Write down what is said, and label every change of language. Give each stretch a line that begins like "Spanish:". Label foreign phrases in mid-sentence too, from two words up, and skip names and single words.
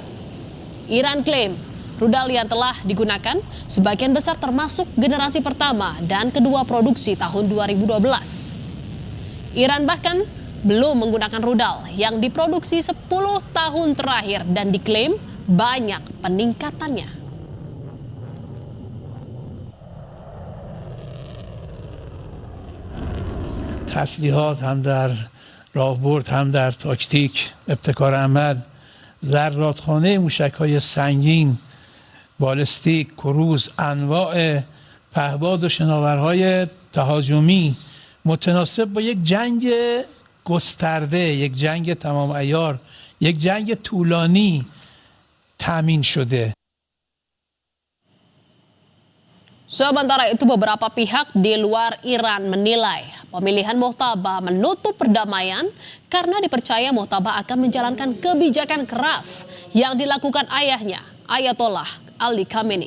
Indonesian: Iran klaim rudal yang telah digunakan sebagian besar termasuk generasi pertama dan kedua produksi tahun 2012. Iran bahkan belum menggunakan rudal yang diproduksi 10 tahun terakhir dan diklaim banyak peningkatannya.
Persian: تسلیحات هم در راهبرد هم در تاکتیک ابتکار عمل ذراتخانه موشک‌های سنگین بالستیک کروز انواع پهباد و شناورهای تهاجمی متناسب با یک جنگ گسترده، یک جنگ تمام عیار، یک جنگ طولانی تامین شده.
Indonesian: Sementara itu beberapa pihak di luar Iran menilai pemilihan Mojtaba menutup perdamaian karena dipercaya Mojtaba akan menjalankan kebijakan keras yang dilakukan ayahnya, Ayatollah Ali Khamenei.